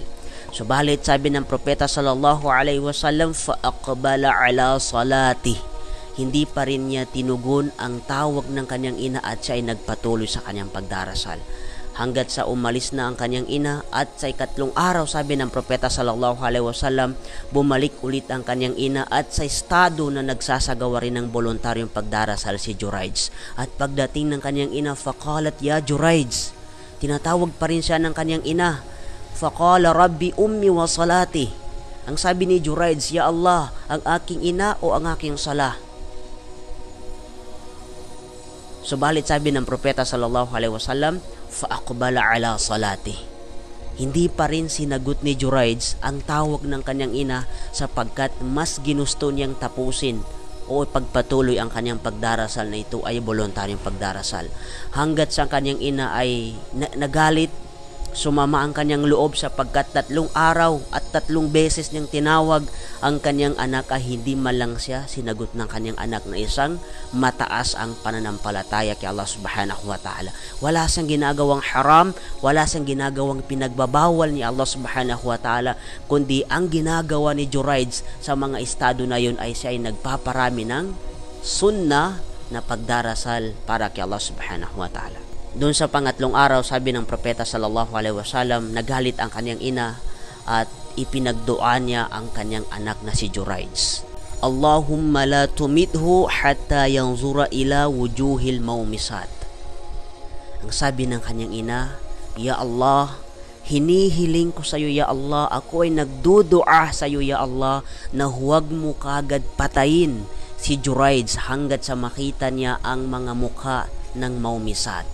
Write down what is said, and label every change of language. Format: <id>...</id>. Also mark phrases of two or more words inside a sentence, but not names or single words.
<tl>Subalit sabi ng propeta</tl> <ar>صلى الله عليه وسلم, فأقبل على صلاته.</ar> <tl>Hindi pa rin niya tinugon ang tawag ng kanyang ina at siya ay nagpatuloy sa kanyang pagdarasal. Hanggat sa umalis na ang kanyang ina at sa ikatlong araw, sabi ng propeta</tl> <ar>صلى الله عليه وسلم,</ar> <tl>bumalik ulit ang kanyang ina at sa estado na nagsasagawa rin ng voluntaryong pagdarasal si Jurayj. At pagdating ng kanyang ina,</tl> <ar>فقالت يا جريج.</ar> <tl>Tinatawag pa rin siya ng kanyang ina.</tl> <ar>فقال رب أمي وصلاتي.</ar> <tl>Ang sabi ni Jurayj,</tl> <ar>يا الله,</ar> <tl>ang aking ina o ang aking sala. Subalit sabi ng propeta</tl> <ar>صلى الله عليه وسلم, فأقبل على صلاته.</ar> <tl>Hindi pa rin sinagot ni Jurayj ang tawag ng kanyang ina, sapagkat mas ginusto niyang tapusin o pagpatuloy ang kanyang pagdarasal na ito ay voluntaryong pagdarasal. Hanggat sa kanyang ina ay nagalit Sumama ang kanyang loob sapagkat 3 araw at 3 beses niyang tinawag ang kanyang anak ay hindi man lang siya sinagot ng kanyang anak na isang mataas ang pananampalataya kay</tl> <ar>الله سبحانه وتعالى.</ar> <tl>Wala siyang ginagawang haram, wala siyang ginagawang pinagbabawal ni</tl> <ar>الله سبحانه وتعالى,</ar> <tl>kundi ang ginagawa ni Jurayj sa mga estado na yun ay siya ay nagpaparami ng sunnah na pagdarasal para kay</tl> <ar>الله سبحانه وتعالى.</ar> <tl>Doon sa pangatlong araw, sabi ng propeta</tl> <ar>صلى الله عليه وسلم,</ar> <tl>nagalit ang kanyang ina at ipinagdua niya ang kanyang anak na si Jurayj.</tl> <ar>اللهم لا تمته حتى ينظر إلى وجوه المومسات.</ar> <tl>Ang sabi ng kanyang ina,</tl> <ar>يا الله,</ar> <tl>hinihiling ko sa iyo</tl> <ar>يا الله,</ar> <tl>ako ay nagdudua sa iyo</tl> <ar>يا الله</ar> <tl>na huwag mo kagad patayin si Jurayj hanggat sa makita niya ang mga mukha ng maumisat.</tl>